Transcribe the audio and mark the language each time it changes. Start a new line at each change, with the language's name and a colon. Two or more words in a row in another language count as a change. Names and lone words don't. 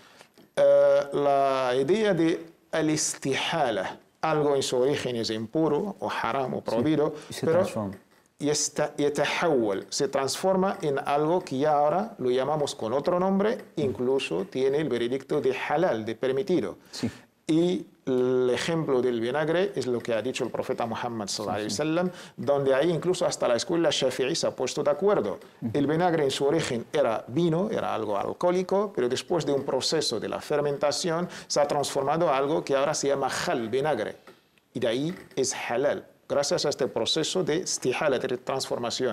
Spanish: La idea de al-istihala, algo en su origen es impuro o haram o prohibido, y se pero transforma. Se transforma en algo que ya ahora lo llamamos con otro nombre, incluso tiene el veredicto de halal, de permitido. Sí. Y el ejemplo del vinagre es lo que ha dicho el profeta Muhammad
Arabic: صلى الله عليه وسلم,
Spanish: donde ahí incluso hasta la escuela Shafi'i se ha puesto de acuerdo. El vinagre en su origen era vino, era algo alcohólico, pero después de un proceso de la fermentación se ha transformado a algo que ahora se llama hal, vinagre. Y de ahí es halal, gracias a este proceso de istihala, de transformación.